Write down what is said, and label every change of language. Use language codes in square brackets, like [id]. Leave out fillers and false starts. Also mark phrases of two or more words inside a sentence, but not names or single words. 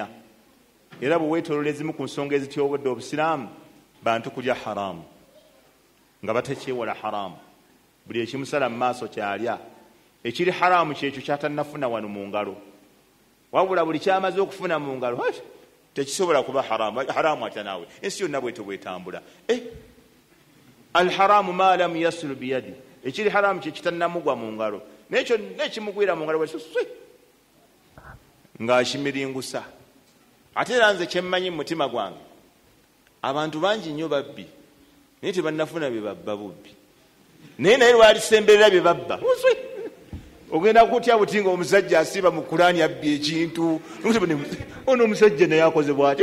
[lg] Era bwe weetoolola ezimu ku nsonga ezityobodde obusiraamu, bantu kulya haramu nga batekyewala haramu. Buli ekimusala mu maaso kyalya, ekiri haramu kyekyo kyatannafuna wano mu ngalo, wabula buli kyamaze okufuna mu ngalo tekisobola kuba haramu. Haramu atya naawe, ensi yonna bwetyo bwetambula. [ar] الحرام ما لم يصل بيدي, [lg] ekiri haramu kyekitannamugwa mu ngalo, nekyo nekimugwira mu ngalo ng'akimiringusa. Ate era nze kyemmanyi mu mutima gwange, abantu bangi nnyo babbi naye tebannafuna bye babba bubbi, naye lwalisemberera bye babba ogenda kutya buti nga omusajja asiba mu Qur'ani abbye ekintu, ono omusajja naye akoze bw'atyo.